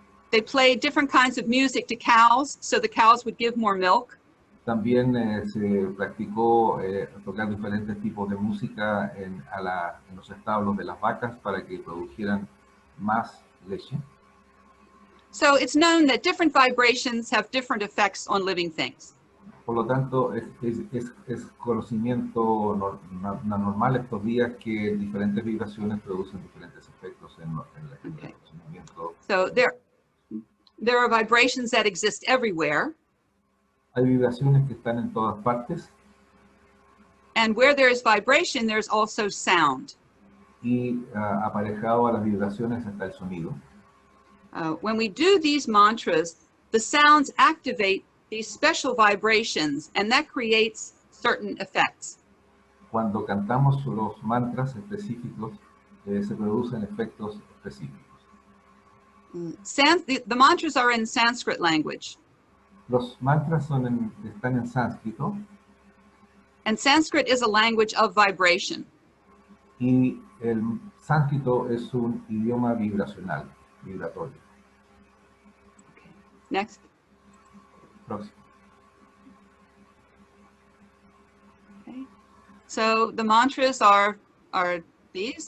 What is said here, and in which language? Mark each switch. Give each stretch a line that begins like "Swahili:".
English: They played different kinds of music to cows, so the cows would give more milk.
Spanish: También se practicó tocar diferentes tipos de música en los establos de las vacas para que produjeran más leche.
English: So it's known that different vibrations have different effects on living things.
Spanish: Por lo tanto, es conocimiento normal estos días que diferentes vibraciones producen diferentes efectos en el funcionamiento.
English: So there are vibrations that exist everywhere.
Spanish: Hay vibraciones que están en todas partes.
English: And where there is vibration, there's also sound.
Spanish: Y aparejado a las vibraciones está el sonido.
English: When we do these mantras, the sounds activate these special vibrations, and that creates certain effects.
Spanish: Cuando cantamos los mantras específicos, se producen efectos específicos.
English: The mantras are in Sanskrit language,
Spanish: Los mantras están en sánscrito
English: and Sanskrit is a language of vibration.
Spanish: y el sánscrito es un idioma vibracional, vibratorio.
English: Okay. Next.
Spanish: Próximo.
English: Okay. So the mantras are these.